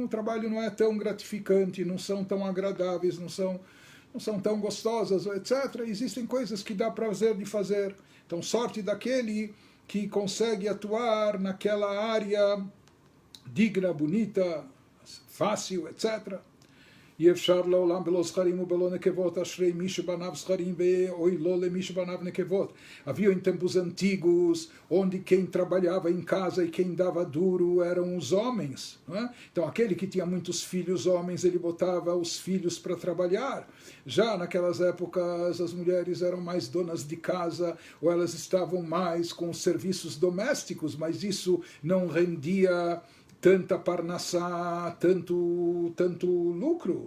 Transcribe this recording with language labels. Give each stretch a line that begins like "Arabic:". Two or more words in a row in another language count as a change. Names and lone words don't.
Portuguese: O trabalho não é tão gratificante, não são tão agradáveis, não são tão gostosas, etc. Existem coisas que dá prazer de fazer. Então, sorte daquele que consegue atuar naquela área digna, bonita, fácil, etc.
Hebrew: אי אפשר לעולם בלא זכרים ובלא נקבות, אשרי מי שבניו זכרים ואוי לו למי שבניו נקבות.
Portuguese: Havia em tempos antigos, onde quem trabalhava em casa e quem dava duro eram os homens. Não é? Então aquele que tinha muitos filhos homens, ele botava os filhos para trabalhar. Já naquelas épocas as mulheres eram mais donas de casa, ou elas estavam mais com os serviços domésticos, mas isso não rendia tanta parnassá, tanto lucro.